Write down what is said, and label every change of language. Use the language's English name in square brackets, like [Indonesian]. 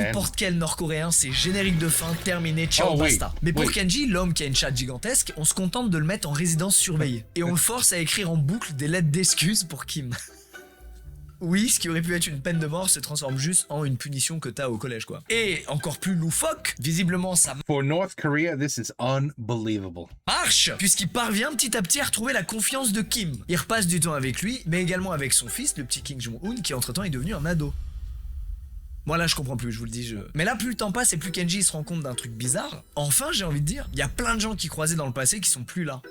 [French] n'importe quel Nord-Coréen, c'est générique de fin, terminé, ciao, Oh, oui, basta. Mais pour oui. Kenji, l'homme qui a une chatte gigantesque, on se contente de le mettre en résidence surveillée. Et on le force à écrire en boucle des lettres d'excuses pour Kim. Oui, ce qui aurait pu être une peine de mort se transforme juste en une punition que t'as au collège, quoi. Et encore plus loufoque, visiblement ça [English] For North Korea, this is unbelievable. [French] marche, puisqu'il parvient petit à petit à retrouver la confiance de Kim. Il repasse du temps avec lui, mais également avec son fils, le petit Kim Jong-un, qui entre-temps est devenu un ado. Moi là je comprends plus, je vous le dis. Mais là plus le temps passe et plus Kenji se rend compte d'un truc bizarre. Enfin j'ai envie de dire, il y a plein de gens qui croisaient dans le passé qui sont plus là.